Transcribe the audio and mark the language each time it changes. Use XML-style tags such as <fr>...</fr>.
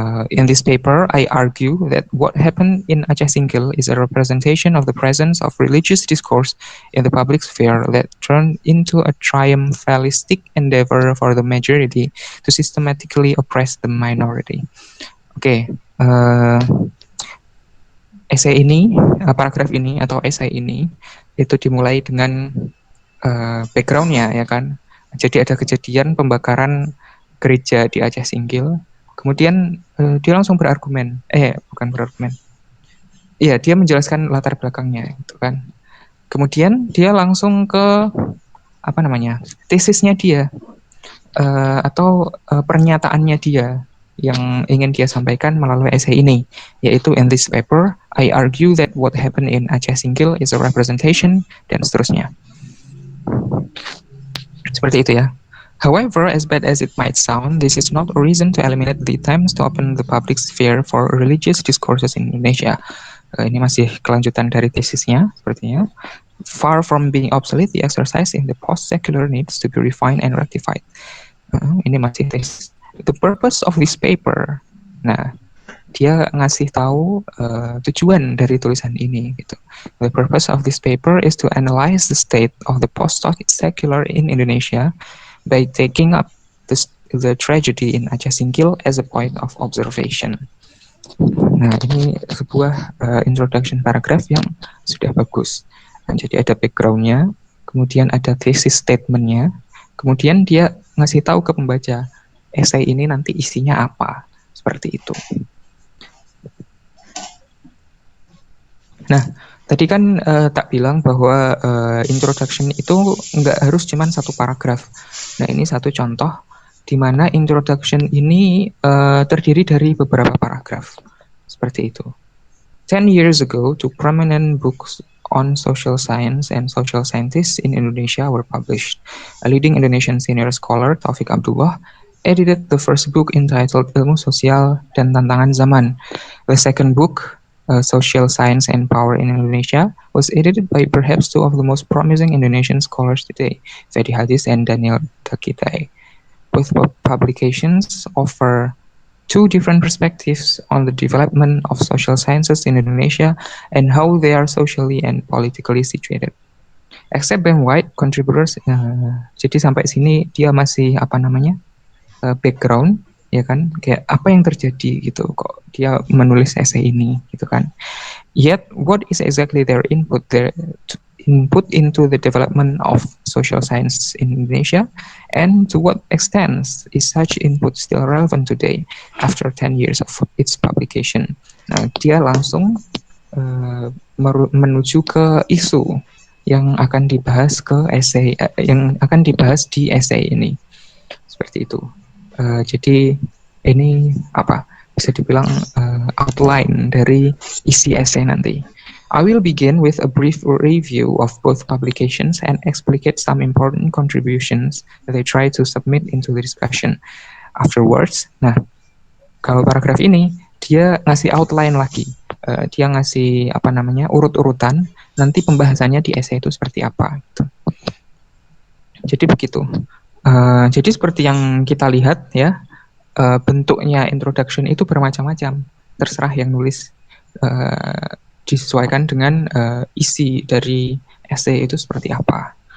<en>In this paper, I argue that what happened in Aceh Singkil is a representation of the presence of religious discourse in the public sphere that turned into a triumphalistic endeavor for the majority to systematically oppress the minority.</en> <id>Oke, esai ini, paragraf ini atau esai ini itu dimulai dengan backgroundnya ya kan. Jadi ada kejadian pembakaran gereja di Aceh Singkil. Kemudian dia langsung berargumen, bukan berargumen. Iya, dia menjelaskan latar belakangnya gitu kan. Kemudian dia langsung ke tesisnya dia atau pernyataannya dia yang ingin dia sampaikan melalui esai ini, yaitu</id> <en>in this paper I argue that what happened in Aceh Singkil is a representation</en> <id>dan seterusnya. Seperti itu ya.</id> <en>However, as bad as it might sound, this is not a reason to eliminate the attempts to open the public sphere for religious discourses in Indonesia.</en> <id>Ini masih kelanjutan dari tesisnya, sepertinya.</id> <en>Far from being obsolete, the exercise in the post-secular needs to be refined and rectified.</en> <id>Ini masih tesis.</id> <en>The purpose of this paper.</en> <id>Nah, dia ngasih tahu tujuan dari tulisan ini gitu.</id> <en>The purpose of this paper is to analyze the state of the post-secular in Indonesia by taking up the tragedy in Aceh Singkil as a point of observation.</en> <id>Nah, ini sebuah introduction paragraph yang sudah bagus. Nah, jadi ada background-nya, kemudian ada thesis statement-nya, kemudian dia ngasih tahu ke pembaca, esai ini nanti isinya apa, seperti itu. Nah, tadi kan tak bilang bahwa introduction itu nggak harus cuma satu paragraf. Nah, ini satu contoh di mana introduction ini terdiri dari beberapa paragraf. Seperti itu.</id> <en>10 years ago, two prominent books on social science and social scientists in Indonesia were published. A leading Indonesian senior scholar, Taufik Abdullah, edited the first book entitled Ilmu Sosial dan Tantangan Zaman. The second book, Social Science and Power in Indonesia, was edited by perhaps two of the most promising Indonesian scholars today, Fedi Hadis and Daniel Dakitai. both publications offer two different perspectives on the development of social sciences in Indonesia and how they are socially and politically situated. Except Ben White, contributors,</en> <id>jadi sampai sini dia masih background, ya kan, kayak apa yang terjadi gitu, kok dia menulis esai ini gitu kan.</id> <en>Yet, what is exactly their input into the development of social science in Indonesia, and to what extent is such input still relevant today after 10 years of its publication?</en> <id>Nah, dia langsung menuju ke isu yang akan dibahas yang akan dibahas di esai ini, seperti itu. Jadi ini bisa dibilang outline dari isi esai nanti.</id> <en>I will begin with a brief review of both publications and explicate some important contributions that I try to submit into the discussion. Afterwards,</en> <id>nah, kalau paragraf ini dia ngasih outline lagi. Dia ngasih urut-urutan nanti pembahasannya di esai itu seperti apa gitu. Jadi begitu. Jadi seperti yang kita lihat ya, bentuknya introduction itu bermacam-macam, terserah yang nulis, disesuaikan dengan isi dari esai itu seperti apa.</id>